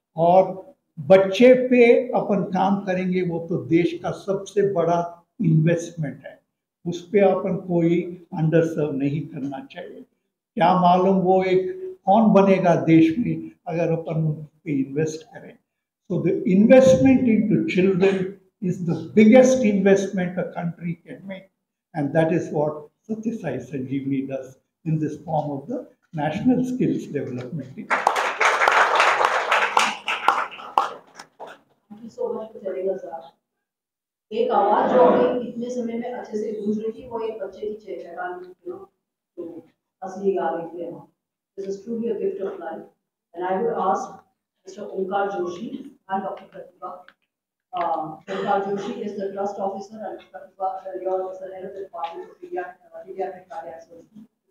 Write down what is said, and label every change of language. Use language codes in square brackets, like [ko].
[hi] और बच्चे पे अपन काम करेंगे वो तो देश का सबसे बड़ा इन्वेस्टमेंट है। उस पर अपन कोई अंडर सर्व नहीं करना चाहिए। क्या मालूम वो एक कौन बनेगा देश में अगर अपन उन पे इन्वेस्ट करें। [en] So the investment into children is the biggest investment a country can make, and that is what Sathya Sai Sanjeevani does in this form of the National Skills Development. Thank you so much for telling us that. [hi] एक आवाज जो अभी इतने समय में अच्छे से गूंज रही थी, वो एक बच्चे की चेहरा तो असली गा रही थी। [en] This is truly a gift of life, and I would ask Mr. Omkar Joshi and Dr. Pratibha. Omkar Joshi is the trust officer and Pratibha is the head of the department of pediatric cardiac surgery.